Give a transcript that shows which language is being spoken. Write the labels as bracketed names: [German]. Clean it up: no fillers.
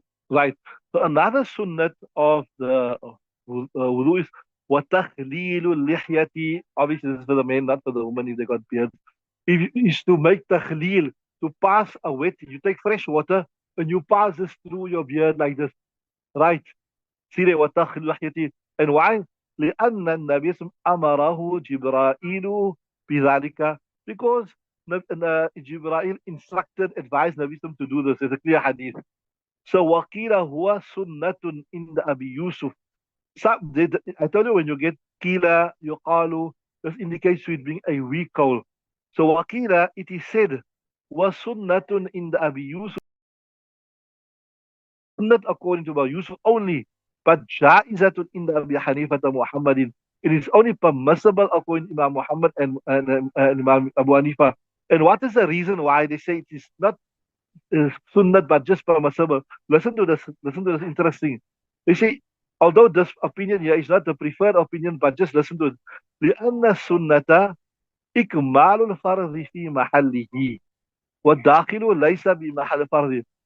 [English] Right. So another sunnat of the wudu is [Arabic] وَتَخْلِيلُ الْلِحْيَةِ. [English] Obviously, this is for the men, not for the women if they got beards. Is to make takhleel, to pass a wet. You take fresh water and you pass this through your beard like this. Right. See that [Arabic] وَتَخْلِيلُ الْلِحْيَةِ. [English] And why? [Arabic] لأن النبي أمره جبرائيل بذلك. [English] Because Jibreel instructed, advised Nabi to do this. There's a clear hadith. So [Arabic] وَقِيلَ هُوَ سُنَّةٌ [English] in the Abi Yusuf. I told you when you get kila, yuqalu, this indicates to it being a weak call. So waqila, it is said, was sunnatun in the Abi Yusuf, not according to Abu Yusuf only, but jaizatun in the Abi Hanifa Muhammadin. It is only permissible according to Imam Muhammad and Imam Abu Hanifa. And what is the reason why they say it is not sunnat but just permissible? Listen to this. Listen to this. Interesting. They say, although this opinion here is not the preferred opinion, but just listen to it. [Arabic] لأن السنة إكمال الفرض في محله والداخل ليس بمحل فرض.